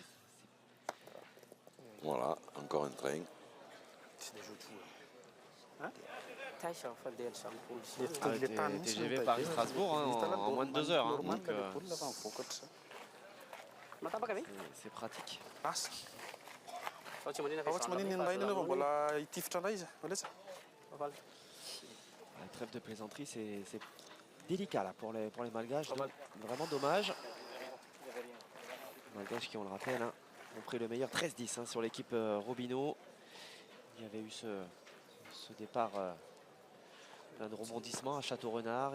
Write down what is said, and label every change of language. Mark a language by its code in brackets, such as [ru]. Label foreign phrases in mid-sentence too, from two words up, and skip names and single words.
[fr] Voilà, encore un train. C'est des jeux de fou. TGV Paris-Strasbourg hein, en moins de 2 heures. Hein, donc c'est pratique. [mg] Asa. Ao tsy manina Ao tsy maninona ny rainy aloha mbola hitifitra indray izy. Malesa. [fr] La trêve de plaisanterie, c'est délicat là, pour les Malgaches. Donc, vraiment dommage. Les Malgaches qui, on le rappelle, hein, ont pris le meilleur 13-10 hein, sur l'équipe Robineau. Il y avait eu ce départ plein de rebondissements à Château-Renard.